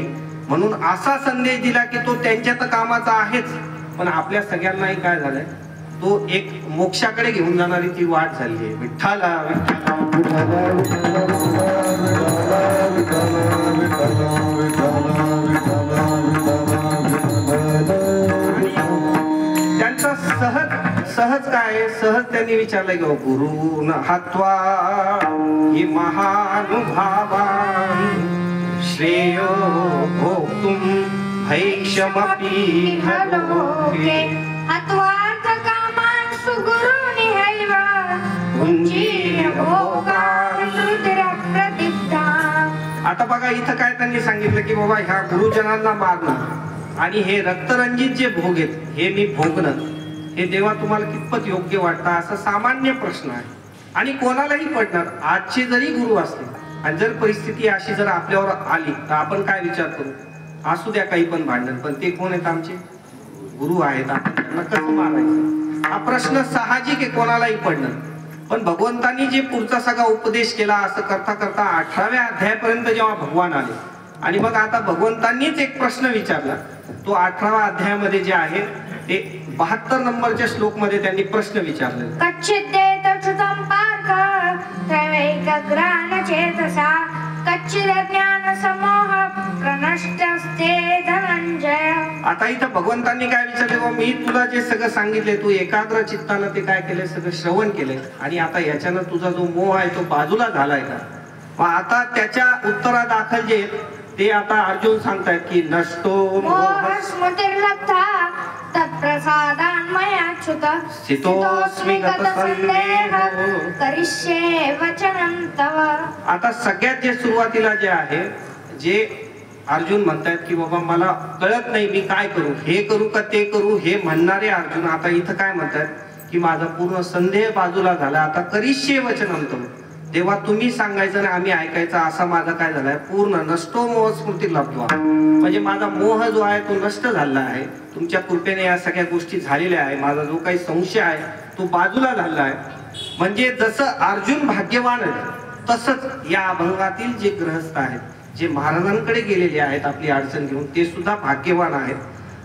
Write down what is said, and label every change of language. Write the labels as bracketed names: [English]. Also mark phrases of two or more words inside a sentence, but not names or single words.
[Marathi] म्हणून असा संदेश दिला की तो त्यांच्या तर कामाचा आहेच, पण आपल्या सगळ्यांनाही काय झालंय, तो एक मोक्षाकडे घेऊन जाणारी ती वाट झाली आहे. विठ्ठला त्यांचा सहज काय, सहज त्यांनी विचारलं की [Sanskrit] गुरु न हत्वा हि महानुभावा श्रेयो भोक्तुम भैक्षमपि लोके हत्वार्थ कामान सुगुरुनि हैव पुंजीन भोगान रुद्र प्रदीप्ता. [Marathi] आता बघा, इथं काय त्यांनी सांगितलं की बाबा ह्या गुरुजनांना मारणं आणि हे रक्तरंजित जे भोग आहेत हे मी भोगणं, हे देवा तुम्हाला कितपत योग्य वाटतं, असा सामान्य प्रश्न आहे. आणि कोणालाही पडणार. आजचे जरी गुरु असले आणि जर परिस्थिती अशी जर आपल्यावर आली तर आपण काय विचार करू, असू द्या काही पण भांडण, पण ते कोण आहेत, आमचे गुरु आहेत, आपण त्यांना कसं मारायचं, हा प्रश्न साहजिक आहे, कोणालाही पडणार. पण भगवंतांनी जे पुढचा सगळा उपदेश केला, असं करता करता 18व्या अध्यायापर्यंत जेव्हा भगवान आले आणि मग आता भगवंतांनीच एक प्रश्न विचारला, तो 18व्या अध्यायामध्ये जे आहे ते 72 नंबरच्या श्लोक मध्ये त्यांनी प्रश्न विचारले. [Sanskrit] कच्चिदेत अच्युतं पार्थ त्रैवैकग्रान चेतसा कच्चिद ज्ञान समोह प्रनष्टस्ते धनंजय. [Marathi] आता इथं भगवंतांनी काय विचारले, मी तुला जे सगळं सांगितले तू एकाग्र चित्तानं ते काय केलंय, सगळं श्रवण केलंय, आणि आता याच्यानं तुझा जो मोह आहे तो बाजूला झालाय का. मग आता त्याच्या उत्तरादाखल जे ते आता अर्जुन सांगतायत की नष्टो [Sanskrit] मोह स्मृतिर्लब्धा तत्प्रसादान् मयाच्युत स्थितोऽस्मि गतसंदेह करिष्ये वचनं तव. [Marathi] आता सगळ्यात जे सुरुवातीला जे आहे, जे अर्जुन म्हणतायत की बाबा मला कळत नाही मी काय करू, हे करू का ते करू, हे म्हणणारे अर्जुन आता इथं काय म्हणतायत की माझा पूर्ण संदेह बाजूला झाला, आता [Sanskrit] करिष्ये वचनं तव, [Marathi] तेव्हा तुम्ही सांगायचं ना आम्ही ऐकायचं, असा माझा काय झालाय पूर्ण [Sanskrit] नष्टो मोह स्मृती लब्ध्वा, [Marathi] म्हणजे माझा मोह जो आहे तो नष्ट झाला आहे. तुमच्या कृपेने या सगळ्या गोष्टी झालेल्या आहे, माझा जो काही संशय आहे तो बाजूला झाला आहे. म्हणजे जसं अर्जुन भाग्यवान आहे तसंच या अभंगातील जे गृहस्थ आहेत, जे महाराजांकडे गेलेले आहेत आपली अडचण घेऊन, ते सुद्धा भाग्यवान आहेत.